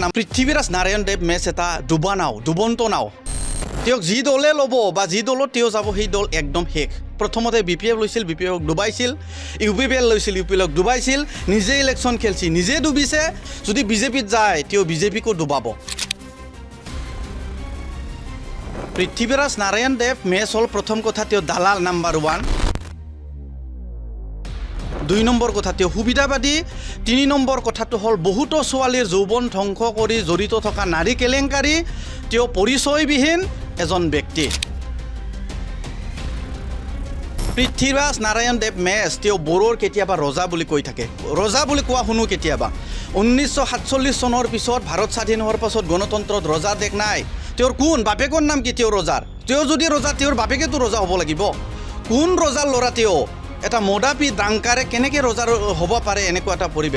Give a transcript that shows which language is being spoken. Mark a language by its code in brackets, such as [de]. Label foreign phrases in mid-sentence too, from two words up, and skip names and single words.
[as] নাম পৃথ্वीराज নাৰায়ণ দেব মেছ এটা ডুবা নাও ডুবন্ত নাও তেওঁক যি দলে ল'ব বা যি দলত তেওঁ যাব সেই দল একদম শেষ। প্ৰথমতে BPF লৈছিল, BPF ডুবাইছিল, UPPL লৈছিল, UPL ডুবাইছিল, নিজে ইলেকশ্যন খেলছি, নিজে ডুবিছে। যদি BJPত যায় তেওঁ BJPকো ডুবাব। पृथ्वीराज नारायण देब मेस হ'ল প্ৰথম কথা তেওঁ দালাল নাম্বাৰ 1। 2 নম্বৰ কথা তেওঁ সুবিধাবাদী। 3 নম্বৰ কথাটো হ'ল বহুতো ছোৱালীৰ যৌৱন ধ্বংস কৰি জড়িত থকা নাৰী কেলেংকাৰী। তেওঁ পৰিচয়বিহীন এজন ব্যক্তি। पृथ्वीराज नारायण देब मेस তেওঁ বড়োৰ কেতিয়াবা ৰজা বুলি কৈ থাকে। ৰজা বুলি কোৱা শুনো কেতিয়াবা। 1947 চনৰ পিছত ভাৰত স্বাধীন হোৱাৰ পাছত গণতন্ত্ৰত ৰজা দেখ নাই। তেওঁৰ কোন বাপেকৰ নাম কি তেওঁৰ ৰজাৰ? তেওঁ যদি ৰজা তেওঁৰ বাপেকেতো ৰজা হ'ব লাগিব। কোন ৰজাৰ ল'ৰা তেওঁ? এটা মদাপি দাংকাৰে কেনেকৈ ৰজাৰ হ'ব পাৰে এনেকুৱা এটা পৰিৱেশ?